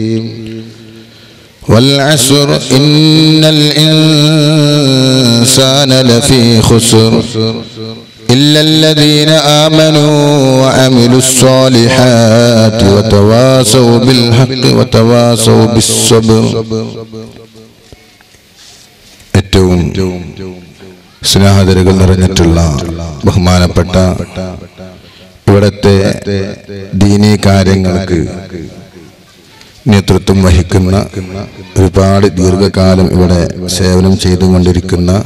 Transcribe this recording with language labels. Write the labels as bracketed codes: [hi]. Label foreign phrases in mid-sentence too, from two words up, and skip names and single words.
[ar] والعصر إن الإنسان لفي خسر إلا الذين آمنوا وعملوا الصالحات وتواصوا بالحق وتواصوا بالصبر. [ml] ഏറ്റവും സ്നേഹധരകൾ നിറഞ്ഞിട്ടുള്ള ബഹുമാനപ്പെട്ട ഇവിടത്തെ ദീനീ കാര്യങ്ങൾക്ക് നേതൃത്വം വഹിക്കുന്ന ഒരുപാട് ദീർഘകാലം ഇവിടെ സേവനം ചെയ്തുകൊണ്ടിരിക്കുന്ന